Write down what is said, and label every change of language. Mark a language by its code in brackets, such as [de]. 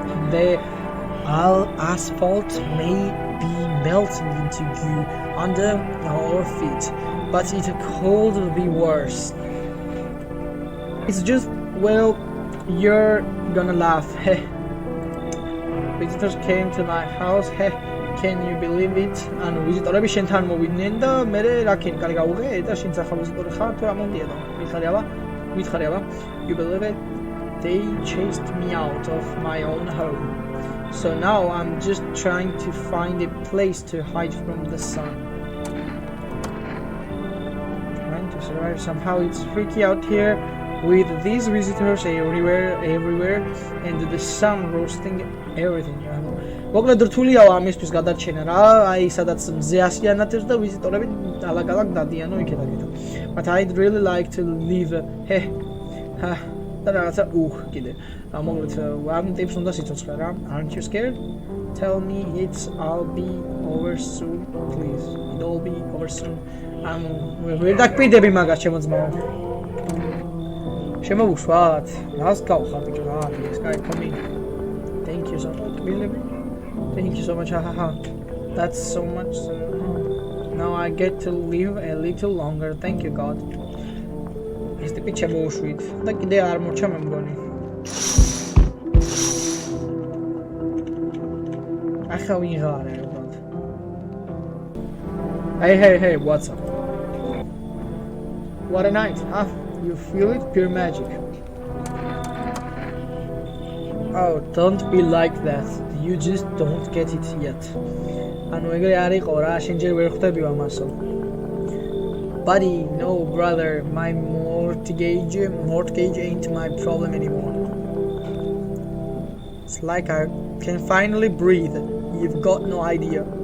[en] The asphalt may be melting into you under our feet, but it could be worse. It's just, well, you're gonna laugh. Visitors came to my house. Can you believe it? And [ka] ვიზიტორები შენთან მოვიდნენ და მე რა ქენი კარი გავუღე და შენ ახლა ვიზიტორი ხარ თუ რა მომდია და მითხარია. [en] You believe it? They chased me out of my own home. So now I'm just trying to find a place to hide from the sun. Trying to survive somehow. It's freaky out here with these visitors everywhere and the sun roasting everything. [ka] მოკლედ რთულია ამისთვის გადარჩენა რა, აი სადაც მზე ასიანათებს და ვიზიტორები ალაგ-ალაგ დადიანო იქეთ-აქეთ. [en] But I'd really like to leave. [ka] და რაღაცა კიდე. მოკლედ ამ ტიპს უნდა სიცოცხლე რა. [en] Aren't you scared? Tell me I'll be over soon, please. It'll be over soon. [ka] ვერ დაგპირდები მაგას ჩემო ძმაო. შემოვუშვათ. რას გავხარ ბიჭო რა, ეს კაი კომი. [en] Thank you so much. Thank you so much. That's so much. Now I get to live a little longer. Thank you God. [ka] ეს ტიპი შემოვუშვით და კიდე არ მორჩა მე მგონი. ახლა ვიღარ უბრალოდ. [en] Hey, what's up? What a night, huh? You feel it? Pure magic. Oh, don't be like that. You just don't get it yet. [ka] ანუ ეგრე არ იყო რა, შენ ჯერ ვერ ხვდები ამასო. [en] Buddy, no brother, my mortgage ain't my problem anymore. It's like I can finally breathe. You've got no idea.